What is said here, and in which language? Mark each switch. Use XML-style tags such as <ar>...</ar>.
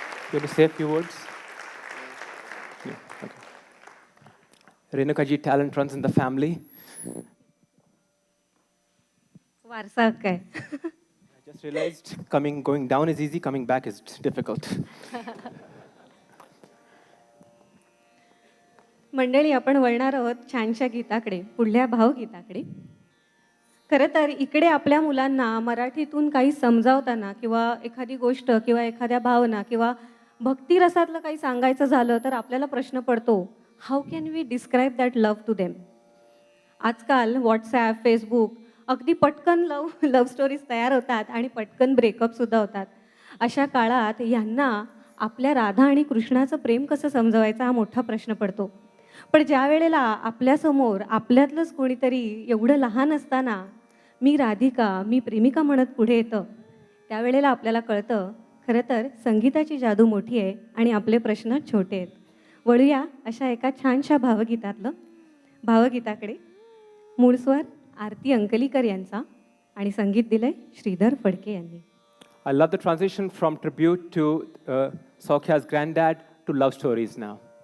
<en>You want to say a few words? Yeah, okay. Renuka ji, talent runs in the family.</en> <mr>वारसा हक्क आहे.</mr> <en>I just realized going down is easy, coming back is difficult.</en> <mr>मंडळी, आपण वळणार आहोत छानशा गीताकडे, पुढल्या भावगीताकडे. खरं तर इकडे आपल्या मुलांना मराठीतून काही समजावताना किंवा एखादी गोष्ट किंवा एखाद्या भावना किंवा भक्तिरसातलं काही सांगायचं झालं तर आपल्याला प्रश्न पडतो,</mr> <en>How can we describe that love to them.</en> <mr>आजकाल व्हॉट्सॲप, फेसबुक अगदी पटकन लव्ह स्टोरीज तयार होतात आणि पटकन ब्रेकअपसुद्धा होतात. अशा काळात यांना आपल्या राधा आणि कृष्णाचं प्रेम कसं समजवायचं हा मोठा प्रश्न पडतो. पण ज्या वेळेला आपल्यासमोर आपल्यातलंच कोणीतरी एवढं लहान असताना मी राधिका, मी प्रेमिका म्हणत पुढे येतं, त्यावेळेला आपल्याला कळतं खरं तर संगीताची जादू मोठी आहे आणि आपले प्रश्न छोटे आहेत. वळूया अशा एका छानशा भावगीताकडे. मूळ स्वर आरती अंकलीकर यांचा आणि संगीत दिलंय श्रीधर फडके यांनी.</mr> <en>I love the transition from tribute to Saukya's granddad to love stories now.</en>